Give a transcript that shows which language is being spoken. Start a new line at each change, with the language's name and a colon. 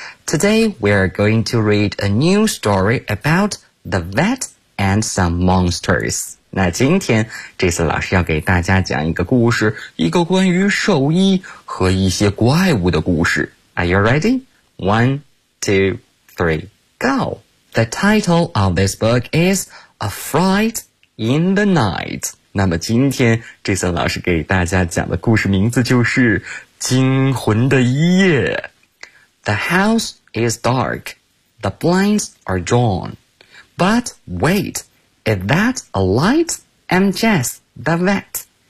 English: Today, we are going to read a new story about the vet and some monsters.
Chinese: 那今天这次老师要给大家讲一个故事，一个关于兽医和一些怪物的故事。
English: Are you ready? One, two, three, go! The title of this book is A Fright in the Night.
Chinese: 那么今天这次老师给大家讲的故事名字就是惊魂的一夜。
English: The house is dark. The blinds are drawn. But wait, is that a light? I'm Jess, the vet.